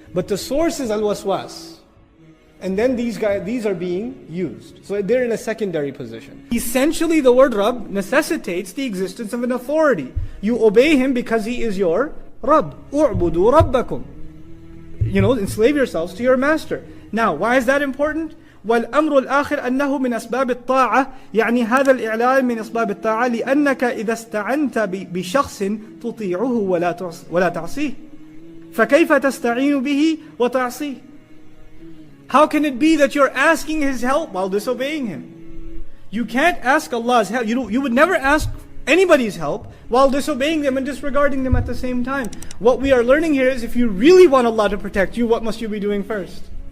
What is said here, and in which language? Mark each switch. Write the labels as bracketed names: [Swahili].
[English] But the source is al-waswas. And then these are being used. So they're in a secondary position. Essentially the word Rabb necessitates the existence of an authority. You obey him because he is your Rabb. [Arabic] U'budu rabbakum. [English] Enslave yourselves to your master. Now, why is that important? [Arabic] والأمر الآخر أنه من أسباب الطاعة يعني هذا الإعلان من أسباب الطاعة لأنك إذا استعنت بشخص تطيعه ولا تعصيه فكيف تستعين به وتعصيه. [English] How can it be that you're asking his help while disobeying him? You can't ask Allah's help. You would never ask anybody's help while disobeying them and disregarding them at the same time. What we are learning here is if you really want Allah to protect you, what must you be doing first?